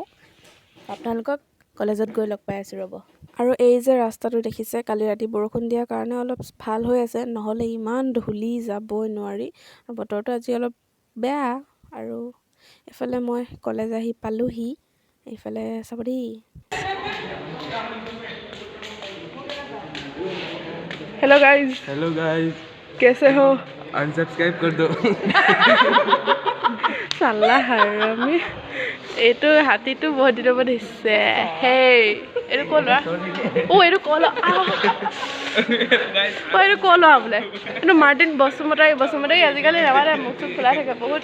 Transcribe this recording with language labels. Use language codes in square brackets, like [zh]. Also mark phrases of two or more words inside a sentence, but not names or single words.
[as] আপোনালোকক কলেজত গৈ লগ পাই আছোঁ ৰ'ব। আৰু এই যে ৰাস্তাটো দেখিছে, কালি ৰাতি বৰষুণ দিয়াৰ কাৰণে অলপ ভাল হৈ আছে, নহ'লে ইমান ধূলি যাবই নোৱাৰি। বতৰটো আজি অলপ বেয়া। আৰু এফালে মই কলেজ আহি পালোহি, এইফালে চাব দেই। [en] hello guys [hi] कैसे हो? अनसब्सक्राइब कर दो। साला हरामी, [as] এইটো হাতীটো বহুত দিনৰ পৰা দিছে। হেই এইটো ক' লোৱা, এইটো ক' লোৱা, এইটো ক' লোৱা বোলে। কিন্তু মাৰ্টিন বসুমতাৰী আজিকালি নামাতে, মুখ চুখ খোলা থাকে বহুত।